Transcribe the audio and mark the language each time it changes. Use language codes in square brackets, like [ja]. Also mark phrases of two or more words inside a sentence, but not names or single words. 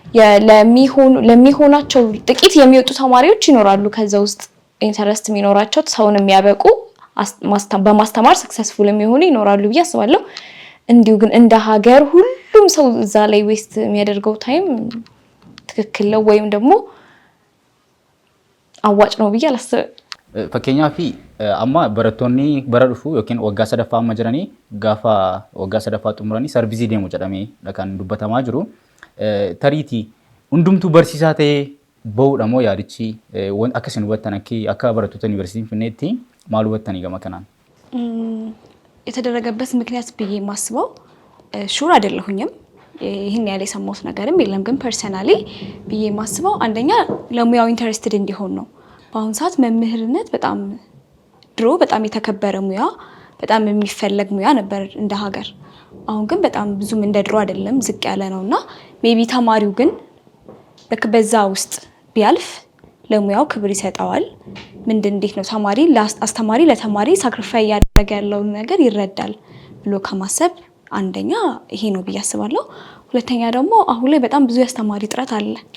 [am] ለሚሆናቸው ጥቂት የሚወጡ ተማሪዎች ይኖራሉ ከዛ ውስጥ ኢንተረስት የሚኖራቸው ሰውን የሚያበቁ በማስተማር ሰክሰስፉል የሚሆኑ ይኖራሉ ብዬ አስባለሁ እንዲሁ ግን እንደ ሀገር ሁሉም ሰው እዛ ላይ ዌስት የሚያደርገው ታይም ትክክል ነው ወይም ደግሞ አዋጭ ነው ብዬ አላስብም [om] fakkeenyaaf amma barattoonni bara dhufu yookiin waggaa sadaffaa amma jiranii gaafa waggaa sadaffaa xumuranii sarvisii deemu jedhamee kan dubbatamaa jiru tariitii hundumtuu barsiisaa ta'ee ba'uudha moo yaadichi akka isin hubattan akka barattoota yuunivarsiitii Finfinneetti maal hubattanii gama kanaan? [am] የተደረገበት ምክንያት ብዬ ማስበው ሹር አይደለሁኝም ይሄን ያለ ሰሞት ነገርም የለም ግን ፐርሰናሊ ብዬ ማስበው አንደኛ ለሙያው ኢንተረስትድ እንዲሆን ነው በአሁን ሰዓት መምህርነት በጣም ድሮ በጣም የተከበረ ሙያ በጣም የሚፈለግ ሙያ ነበር እንደ ሀገር አሁን ግን በጣም ብዙም እንደ ድሮ አይደለም ዝቅ ያለ ነውና ሜቢ ተማሪው ግን በዛ ውስጥ ቢያልፍ ለሙያው ክብር ይሰጣዋል እንዴት ነው አስተማሪ ለተማሪ ሳክሪፋይ ያደረገ ያለው ነገር ይረዳል ብሎ ከማሰብ አንደኛ ይሄ ነው ብዬ አስባለሁ ሁለተኛ ደግሞ አሁን ላይ በጣም ብዙ አስተማሪ ጥረት አለ